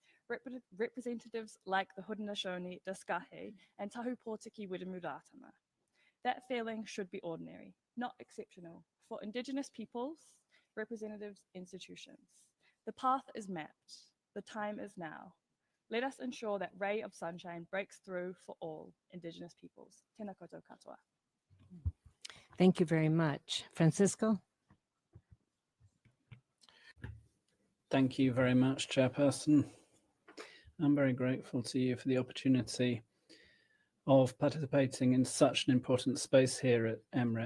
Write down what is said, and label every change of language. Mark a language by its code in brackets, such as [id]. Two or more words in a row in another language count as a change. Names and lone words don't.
[en] Representatives like the Haudenosaunee, Daskahe, and Tahu Pōtiki Widumuratama. That feeling should be ordinary, not exceptional, for Indigenous peoples, representatives, institutions. The path is mapped. The time is now. Let us ensure that ray of sunshine breaks through for all Indigenous peoples. [mi] Tēnā koutou katoa. [en] Thank you very much. Francisco? Thank you very much, Chairperson. I'm very grateful to you for the opportunity of participating in such an important space here at EMRIP.